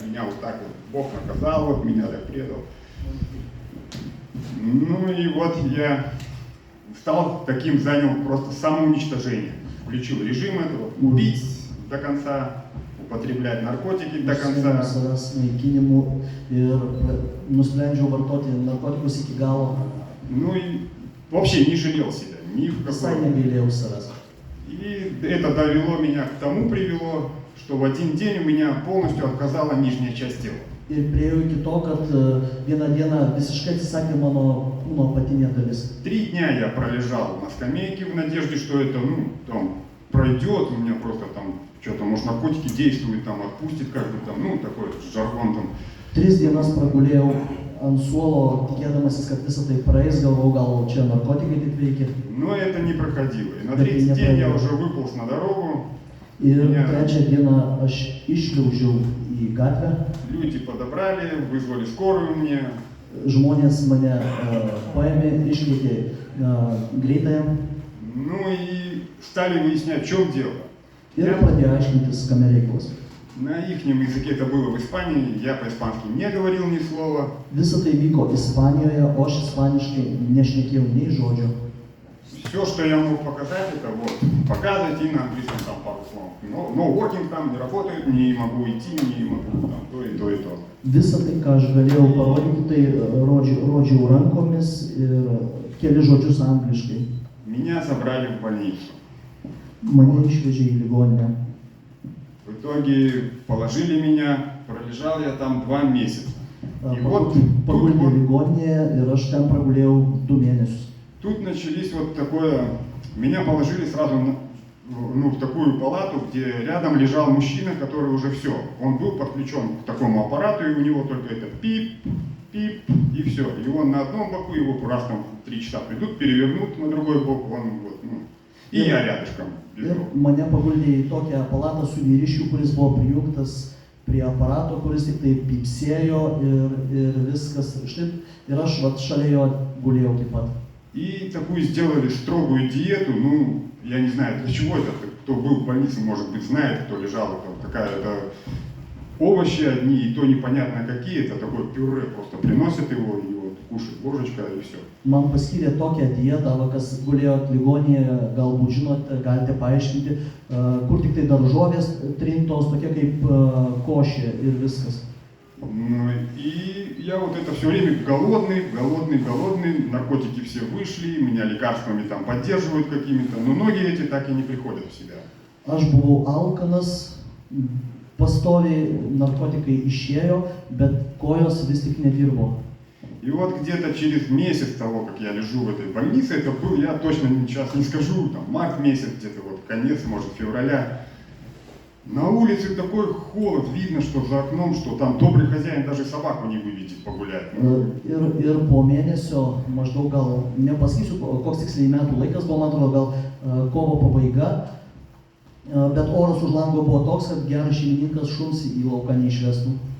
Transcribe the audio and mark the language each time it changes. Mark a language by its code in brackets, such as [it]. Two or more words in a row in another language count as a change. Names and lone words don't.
[ru] Меня вот так вот Бог наказал, вот меня так предал. Ну и вот я стал таким, занял просто самоуничтожение. Включил режим этого, убить до конца, употреблять наркотики до конца. [lt] Nusprendžiau vartoti narkotikus iki galo. [ru] Ну и вообще не жалел себя, ни в [lt] Visai [ru] какой. [lt] negailėjau savęs. [ru] И это привело что в один день у меня полностью отказала нижняя часть тела. [lt] Ir priėjau iki to, kad vieną dieną visiškai atsisakė mano kūno apatinė dalis. [ru] 3 дня я пролежал на скамейке в надежде, что это, там, пройдет, у меня просто там, что-то, может, наркотики действуют, там, отпустит, как бы там, такой жаргон там. [lt] 3 dienas pragulėjau ant suolo, tikėdamasis, kad visą tai praeis, galvojau, gal čia narkotikai tik veikia. [ru] Но это не проходило. И на Это третий не день я проходило. уже выполз на дорогу. [lt] Ir [ru] Меня [lt] trečią dieną aš išliaužiau į gatvę, [ru] люди подобрали, вызвали скорую мне. [lt] žmonės mane paėmė, iškvietė greitąją [ru] Ну и стали выяснять, в чем дело. [lt] ir [ru] Я [lt] pradėjo aiškintis, kame reikalas. [ru] на ихнем языке это было в Испании, я по-испански не говорил ни слова. [lt] Visą tai vyko Ispanijoje, o aš ispaniškai nešnekėjau nei žodžio. [ru] Все, что я мог показать, это вот показывать и на английском там пару слов. Но working там не работает, не могу идти, не могу там то и то и то. [lt] Visą tai, ką aš galėjau parodyti, tai rodžiau rankomis ir keli žodžius angliškai. [ru] Меня забрали в больницу. [lt] Mane išvežė į ligoninę. [ru] В итоге положили меня, пролежал я там 2 месяца. И вот [lt] Paguldė ligoninėje ir aš ten pragulėjau 2 mėnesius. [ru] тут начались вот такое, меня положили сразу в такую палату, где рядом лежал мужчина, который уже все, он был подключен к такому аппарату, и у него только это пип, пип, и все. И он на одном боку, его раз там 3 часа придут, перевернут на другой бок, он вот, и я рядышком [lt] Ir [ru] лежал. [lt] mane paguldė į tokią palatą su vyriškiu, kuris buvo prijungtas prie aparato, kuris tik tai pypsėjo ir viskas. Štai, ir aš vat šalia jo gulėjau taip pat. [ru] И такую сделали строгую диету, ну, я не знаю, для чего это, кто был в больнице, может быть, знает, кто лежал, это такая-то овощи одни, и то непонятно какие, это такое пюре, просто приносят его, и вот кушает ложечка, и все. [lt] Man paskyrė tokią dietą, va, kas gulėjo ligoninėje, galbūt žinote, galite paaiškinti, kur tik tai daržovės trintos, tokia kaip košė ir viskas. [ru] Ну, и я вот это все время голодный, наркотики все вышли, меня лекарствами там поддерживают какими-то, но ноги эти так и не приходят в себя. [lt] Aš buvau alkanas, pastoviai narkotikai išėjo, bet kojos vis tik nedirbo. [ru] И вот где-то через месяц того, как я лежу в этой больнице, это был, я точно сейчас не скажу, там март месяц, где-то вот конец, может, февраля. На улице такой холод, видно, что за окном, что там добрый хозяин даже собаку не выведет погулять. [lt] Ir po mėnesio, maždaug gal, nepasakysiu, koks tiksliai metų laikas buvo, man atrodo, gal kovo pabaiga, bet oras už lango buvo toks, kad geras šeimininkas šuns į lauką neišvestų.